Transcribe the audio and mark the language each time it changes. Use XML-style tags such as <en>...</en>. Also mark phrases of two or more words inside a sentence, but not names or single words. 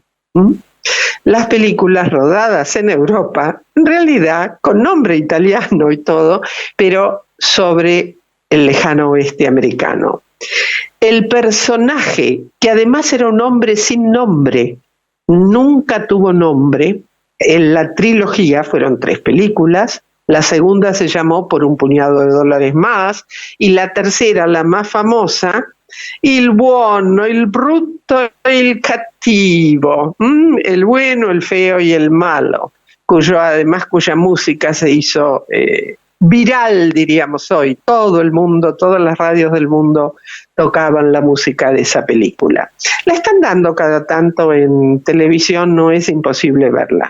<es>Las películas rodadas en Europa, en realidad con nombre italiano y todo, pero sobre el lejano oeste americano. El personaje, que además era un hombre sin nombre, nunca tuvo nombre. En la trilogía fueron 3 películas. La segunda se llamó Por un puñado de dólares más, y la tercera, la más famosa, Il buono, il brutto e il cattivo, el bueno, el feo y el malo, cuya música se hizo viral, diríamos hoy. Todo el mundo, todas las radios del mundo tocaban la música de esa película. La están dando cada tanto en televisión, no es imposible verla.</es>